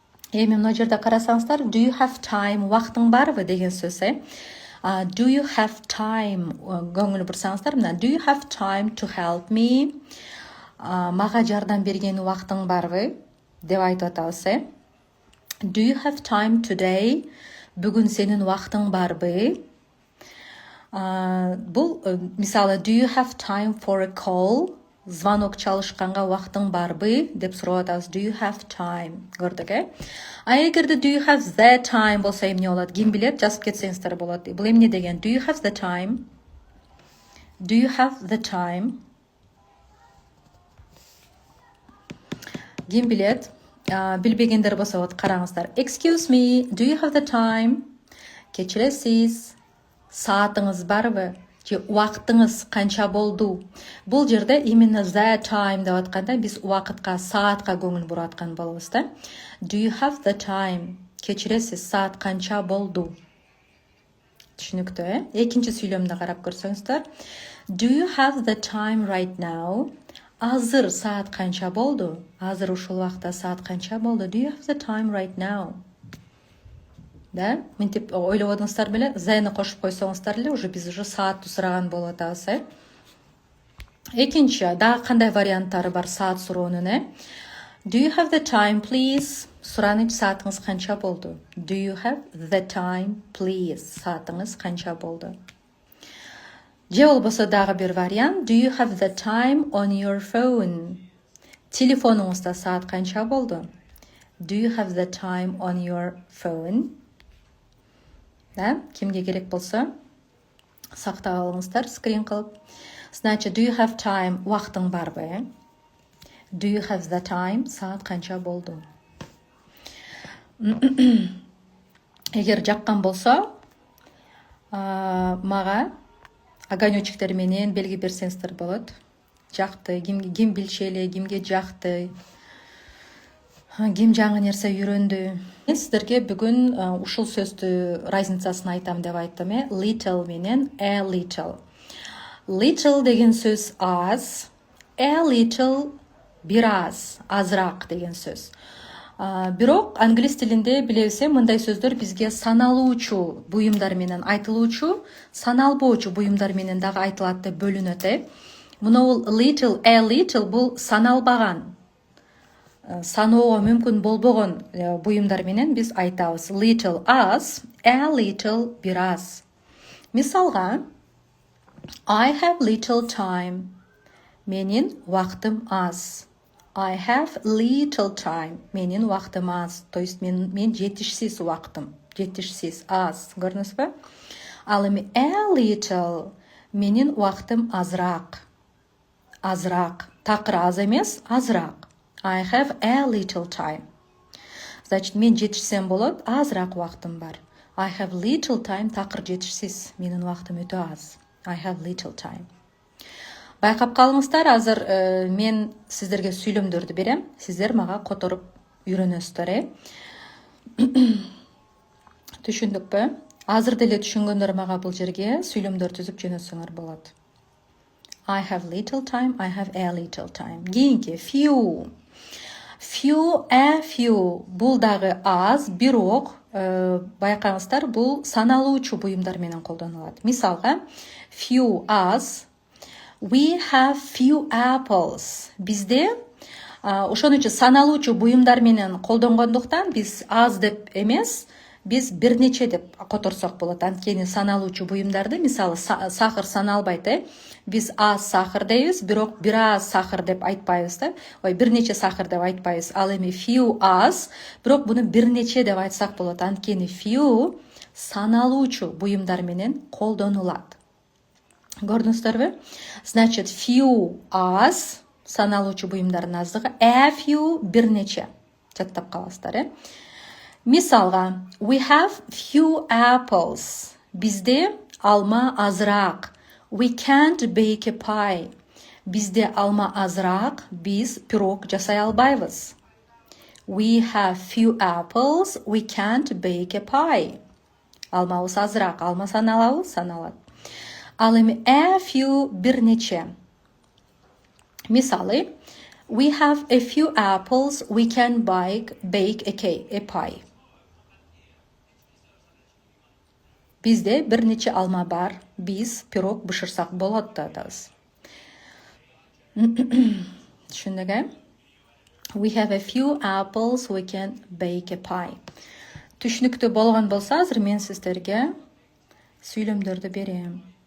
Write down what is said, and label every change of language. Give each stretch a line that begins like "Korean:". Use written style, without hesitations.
Kyrgyz: Эми мына жерде карасаңыздар,
English: do you have time,
Kyrgyz: убактың барбы деген сөз.
English: Do you have time,
Kyrgyz: көңүл бурсаңыздар, мына
English: do you have time to help me,
Kyrgyz: мага жардам берген убактың барбы деп айтып атабыз.
English: Do you have time today,
Kyrgyz: бүгүн сенин убактың барбы. Бул мисалы
English: do you have time for a call,
Kyrgyz: звонок чалышканга убактың барбы деп сурап атабыз.
English: Do you have time,
Kyrgyz: көрдүк. А эгерде
English: do you have the time
Kyrgyz: болсо эмне болот? Ким билет, жазып кетсеңиздер болот. Бул эмне деген?
English: Do you have the time? Do you have the time?
Kyrgyz: Ким билет? Билбегендер болсо вот караңыздар.
English: Excuse me, do you have the time?
Kyrgyz: Кечиресиз, саатыңыз барбы? Же убактыңыз канча болду? Бул жерде именно
English: the time
Kyrgyz: деп атканда биз убакытка, саатка көңүл буруп аткан болобуз да.
English: Do you have the time?
Kyrgyz: Кечиресиз, саат канча болду?
English: Түшүнүктүү,
Kyrgyz: Экинчи сүйлөмдө карап көрсөңүздөр.
English: Do you have the time right now?
Kyrgyz: Азыр саат канча болду? Азыр ушул убакта саат канча болду?
English: Do you have the time right now?
Kyrgyz: Да, мынтип ойлободуңуздар беле, зайны кошуп койсоңуздар эле уже биз уже саатты сураган болуп атабыз. Экинчи, дагы кандай варианттары бар саат суроонун?
English: Do you have the time, please?
Kyrgyz: Суранып, саатыңыз канча болду?
English: Do you have the time, please?
Kyrgyz: Саатыңыз канча болду? Же болбосо дагы бир вариант.
English: Do you have the time on your phone?
Kyrgyz: Телефонуңузда саат канча болду?
English: Do you have the time on your phone?
Kyrgyz: Да, кимге керек болсо сактап алыңыздар, скрин кылып. Значит,
English: do you have time,
Kyrgyz: убактың барбы?
English: Do you have the time,
Kyrgyz: саат канча болду? Эгер жаккан болсо, мага огонечктер менен белги берсеңиздер болот. Жакты, ким билчү эле, кимге жакты, ким жаңы нерсе үйрөндү. Мен сиздерге бүгүн ушул сөздү разницасын айтам деп айттым.
English: Little
Kyrgyz: менен
English: a little.
Kyrgyz: Little деген сөз аз,
English: a little
Kyrgyz: бир аз, азыраак деген сөз. Бирок англис тилинде билебиз, мындай сөздөр бизге саналуучу буюмдар менен айтылуучу, саналбоочу буюмдар менен дагы айтылат деп бөлүнөт. Мына little,
English: a little
Kyrgyz: бул саналбаган, саноого мүмкүн болбогон буюмдар менен биз айтабыз. Little аз,
English: a little
Kyrgyz: бир аз. Мисалга,
English: I have little time.
Kyrgyz: Менин убактым аз.
English: I have little time.
Kyrgyz: Менин убактым аз. То есть мен жетишсиз убактым. Жетишсиз, аз. Көрдүңүзбү? Ал эми
English: a little,
Kyrgyz: менин убактым азыраак. Азыраак. Такыр аз эмес, азыраак.
English: I have a little time.
Kyrgyz: Значит, мен жетишсем болот, азыраак убактым бар.
English: I have little time,
Kyrgyz: такыр жетишсиз. Менин убактым өтө аз.
English: I have little time.
Kyrgyz: Байкап калыңыздар, азыр мен сиздерге сүйлөмдөрдү берем. Сиздер мага которуп үйрөнөсүздөр. Түшүндүкпү? Азыр деле түшүнгөндөр мага бул жерге сүйлөмдөр түзүп жөнөтсөңөр болот.
English: I have little time, I have a little time.
Kyrgyz: Кийинки
English: few. Few, a few.
Kyrgyz: Бұл дағы аз, бирок, байқаңыздар, бұл саналуучу буюмдар менен колдонулат. Мисалга,
English: few
Kyrgyz: аз.
English: We have few apples.
Kyrgyz: Bizde ошон үчүн саналуучу буюмдар менен колдонгондуктан биз аз деп эмес, биз бир нече деп которсок болот. Анткени саналуучу буюмдарды, мисалы сахар саналбайт, биз аз сахар дейбиз, бирок бир аз сахар деп айтпайбыз да. Ой, бир нече сахар деп айтпайбыз. Ал эми
English: few
Kyrgyz: аз, бирок буну бир нече деп айтсак болот. Анткени
English: few
Kyrgyz: саналуучу буюмдар менен колдонулат. Көрдүңүздөрбү? Значит, few аз саналуучу буюмдардын аздыгы,
English: a few
Kyrgyz: бир нече. Жаттап каласыздар, Мисалга,
English: we have few apples.
Kyrgyz: Бизде алма азыраак.
English: We can't bake a pie.
Kyrgyz: Бизде алма азыраак, биз пирог жасай албайбыз.
English: We have few apples. We can't bake a pie.
Kyrgyz: Алмабыз азыраак, алма саналабы, саналат. Ал эми
English: a few
Kyrgyz: бир нече. Мисалы,
English: we have a few apples. We can bake a pie.
Kyrgyz: Бизде бир нече алма бар, биз пирог бышырсак болот да атабыз. Түшүндүк,
English: We have a few apples, we can bake a pie.
Kyrgyz: Түшүнүктүү болгон болсо, азыр мен сиздерге сүйлөмдөрдү берем.